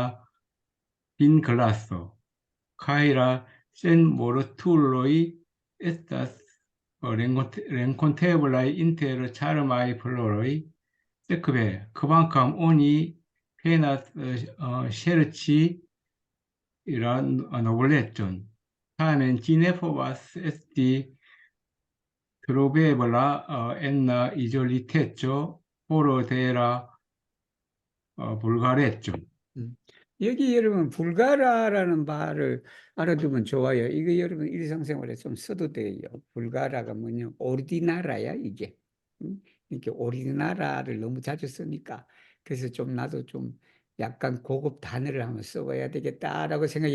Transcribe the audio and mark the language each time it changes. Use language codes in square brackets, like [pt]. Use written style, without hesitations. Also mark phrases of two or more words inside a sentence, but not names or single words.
[eo] vinklaso, kaj la senmortuloj estas renkonteblaj inter ĉarmaj floroj, sekve kvankam oni penas ŝerci la noblecon, tamen ĝi ne povas esti trovebla en la izoliteco foro de la vulgareco. [ko] 여기 여러분 불가라라는 말을 알아두면 좋아요. 이거 여러분 일상생활에 좀 써도 돼요. 불가라가 뭐냐? 오리디나라야 이게. 이렇게 오리디나라를 너무 자주 쓰니까 그래서 좀 나도 좀 약간 고급 단어를 한번 써봐야 되겠다라고 생각.